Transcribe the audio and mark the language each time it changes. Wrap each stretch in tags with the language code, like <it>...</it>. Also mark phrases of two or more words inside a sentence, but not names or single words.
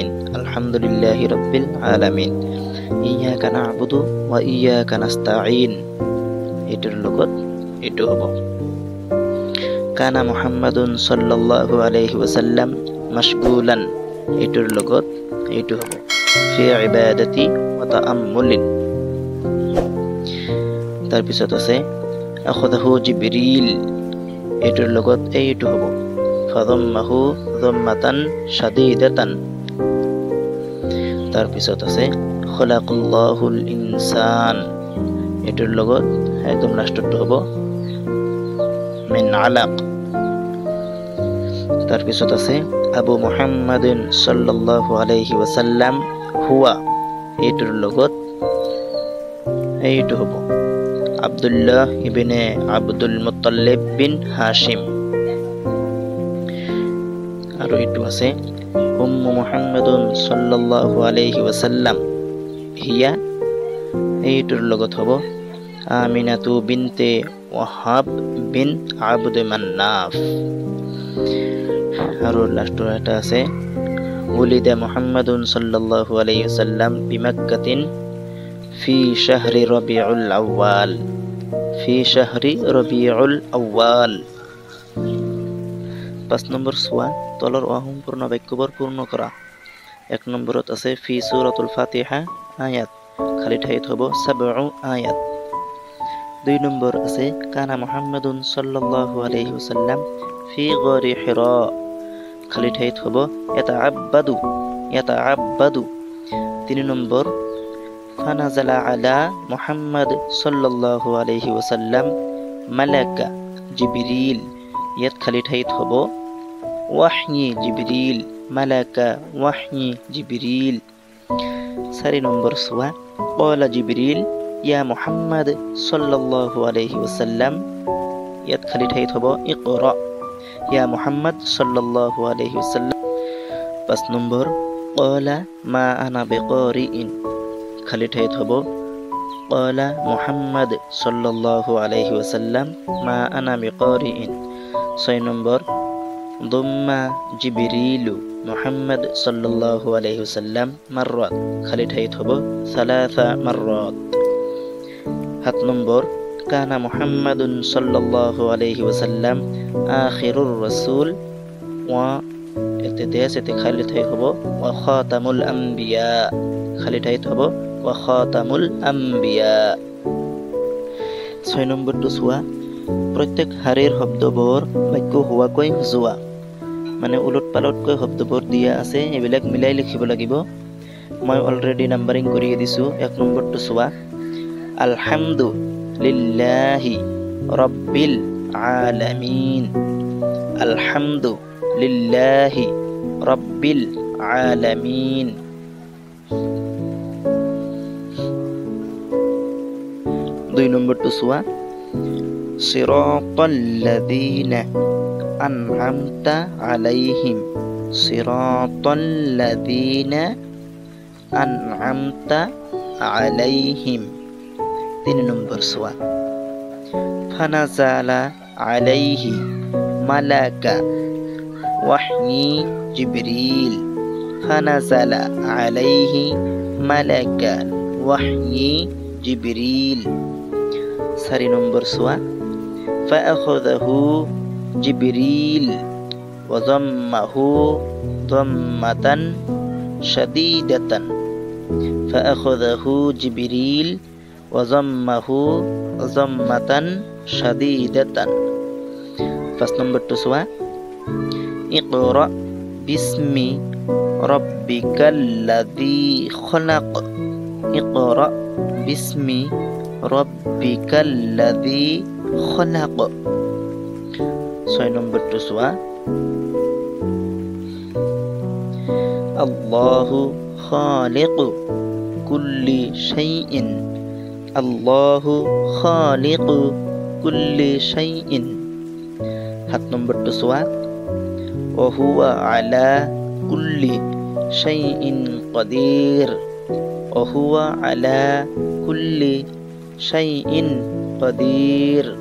<ar>الحمد لله رب العالمين. إياك نعبد وإياك نستعين,</ar> <as>এটাৰ লগত এটো হ'ব।</as> <ar>كان محمد صلى الله عليه وسلم مشغولا</ar> <as>এইটোৰ লগত এইটো হ'ব</as> <ar>في عبادة وتأمل</ar> <as>তাৰ পিছত আছে</as> <ar>أخذه جبريل</ar> <as>এইটোৰ লগত এইটো হ'ব</as> <ar>فضمه ضمة شديدة</ar> <as>তাৰ পিছত আছে</as> <ar>خلق الله الإنسان</ar> <as>এইটোৰ লগত একদম লাষ্টটো হ'ব</as> <ar>من علق</ar> <as>তাৰ পিছত আছে</as> <ar>أبو محمد صلى الله عليه وسلم هو</ar> <as>এইটোৰ লগত এইটো হ'ব</as> <ar>عبد الله بن عبد المطلب بن هاشم</ar> <as>আৰু এইটো আছে</as> <ar>أم محمد صلى الله عليه وسلم هي</ar> <as>এইটোৰ লগত হ'ব</as> <ar>آمنة بنت وهب بن عبد مناف</ar> <as>আৰু লাষ্টৰ এটা আছে</as> <ar>ولد محمد صلى الله عليه وسلم بمكة في شهر ربيع الأول في شهر ربيع الأول</ar> <as>5 নম্বৰ সোৱা তলৰ অসম্পূৰ্ণ বাক্যবোৰ পূৰ্ণ কৰা 1 নম্বৰত আছে</as> <ar>في سورة الفاتحة آيات</ar> <as>খালি ঠাইত হ'ব 7 আয়াত 2 নম্বৰ আছে</as> <ar>كان محمد صلى الله عليه وسلم في غار حراء</ar> <as>খালি ঠাইত হ'ব ইয়াতাআব্বাদু 3 নম্বৰ</as> <ar>فنزل على محمد صلى الله عليه وسلم ملك جبريل ইয়াত</ar> <as>খালি ঠাইত হ'ব</as> <ar>وحي جبريل ملك وحي جبريل 4</ar> <as>নম্বৰ সোৱা</as> <ar>قال جبريل يا محمد صلى الله عليه وسلم ইয়াত</ar> <as>খালি ঠাইত হ'ব</as> <ar>اقرأ يا محمد صلى الله عليه وسلم 5 নম্বৰ قال ما أنا بقارئ</ar> <as>খালি ঠাইত হ'ব</as> <ar>قال محمد صلى الله عليه وسلم ما أنا বিকারিইন 6 নম্বৰ ضم جبريل محمد صلى الله عليه وسلم مرات</ar> <as>খালি ঠাইত হ'ব</as> <ar>3 মাররাত 7 নম্বৰ كان محمد صلى الله عليه وسلم آخر الرسول و</ar> <as>এতে খালি ঠাই হ'ব</as> <ar>وخاتم الأنبياء</ar> <as>খালি ঠাইত হ'ব</as> <ar>وخاتم الأنبياء</ar> <as>6 নম্বৰটো চোৱা প্ৰত্যেক শাৰীৰ শব্দবোৰ বাক্য হোৱাকৈ সজোৱা মানে উলট পালটকৈ শব্দবোৰ দিয়া আছে এইবিলাক মিলাই লিখিব লাগিব মই</as> <en>already numbering</en> <as>কৰি দিছো 1 নম্বৰটো চোৱা</as> <ar>الحمد لله رب العالمين الحمد لله رب العالمين 2</ar> <as>নম্বৰটো চোৱা</as> <ar>صراط الذين أنعمت عليهم صراط الذين أنعمت عليهم 3</ar> <as>নম্বৰ চোৱা</as> <ar>فنزل عليه ملك وحي جبريل فنزل عليه ملك وحي জিবরিল 4</ar> <as>নম্বৰ চোৱা</as> <ar>فأخذه جبريل و ضمه ضمة شديدة فأخذه جبريل وضمه ضمة شديدة 5</ar> <as>নম্বৰটো চোৱা</as> <ar>اقرأ باسم ربك الذي خلق اقرأ باسم ربك الذي خلق 6</ar> <as>নম্বৰটো চোৱা</as> <ar>الله خالق كل شيء الله خالق كل شيء 7</ar> <as>নম্বৰটো চোৱা</as> <ar>وهو على كل شيء قدير وهو على كل شيء قدير</ar>